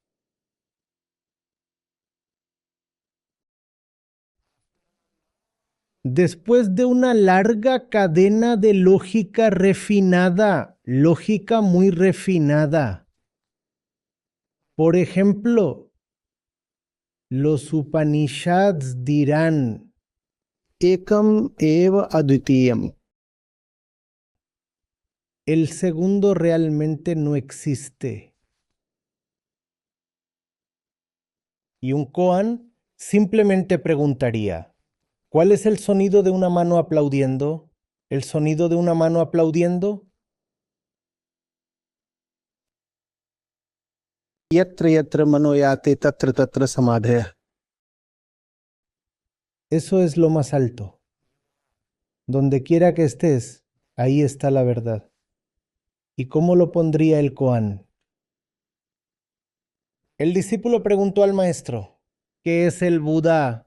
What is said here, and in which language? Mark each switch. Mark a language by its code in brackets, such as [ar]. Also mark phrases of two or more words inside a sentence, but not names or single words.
[es] Después de una larga cadena de lógica refinada, lógica muy refinada. Por ejemplo, los Upanishads dirán, [sa] Ekam eva advitiyam. [es] El segundo realmente no existe. Y un koan simplemente preguntaría, ¿cuál es el sonido de una mano aplaudiendo? ¿El sonido de una mano aplaudiendo? [sa] Yatra yatra manoyate tatra tatra samadhaya. [es] Eso es lo más alto. Donde quiera que estés, ahí está la verdad. ¿Y cómo lo pondría el koan? El discípulo preguntó al maestro, ¿qué es el Buda?